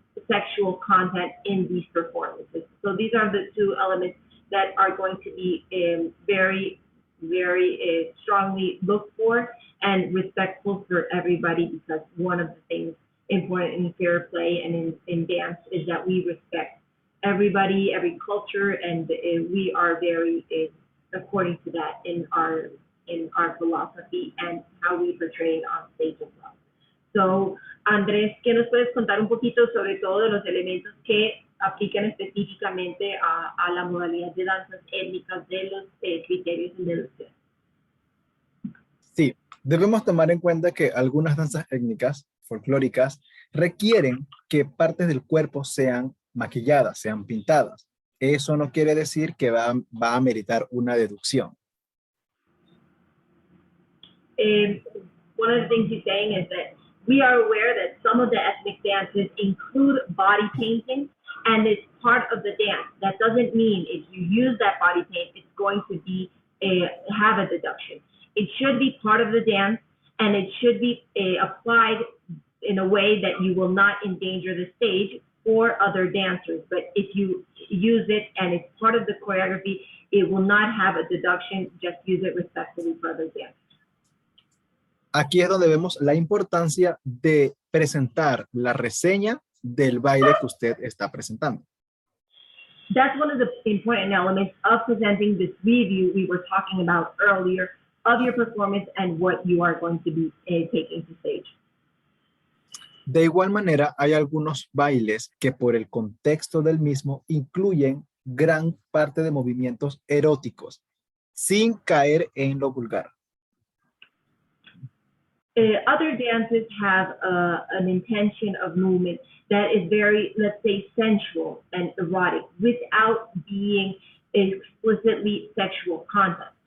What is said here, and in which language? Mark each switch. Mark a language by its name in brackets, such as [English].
[English] sexual content in these performances. So these are the two elements that are going to be very, very strongly looked for and respectful for everybody, because one of the things important in fair play and in dance is that we respect everybody, every culture, and we are very according to that in our philosophy and how we portray it on stage as well. [Spanish] So, Andrés, ¿qué nos puedes contar un poquito sobre todo de los elementos que aplican específicamente a la modalidad de danzas étnicas de los criterios de deducción? Sí, debemos tomar en cuenta que algunas danzas étnicas folclóricas requieren que partes del cuerpo sean maquilladas, sean pintadas. Eso no quiere decir que va a meritar una deducción. [English] One of the things he's saying is that we are aware that some of the ethnic dances include body painting, and it's part of the dance. That doesn't mean if you use that body paint, it's going to be have a deduction. It should be part of the dance, and it should be applied in a way that you will not endanger the stage or other dancers. But if you use it and it's part of the choreography, it will not have a deduction. Just use it respectfully for other dancers. [Spanish] Aquí es donde vemos la importancia de presentar la reseña del baile que usted está presentando. [English] That's one of the important elements of presenting this review we were talking about earlier of your performance and what you are going to be taking to stage. [Spanish] De igual manera, hay algunos bailes que por el contexto del mismo incluyen gran parte de movimientos eróticos, sin caer en lo vulgar. [English] Other dances have an intention of movement that is very, let's say, sensual and erotic without being explicitly sexual content.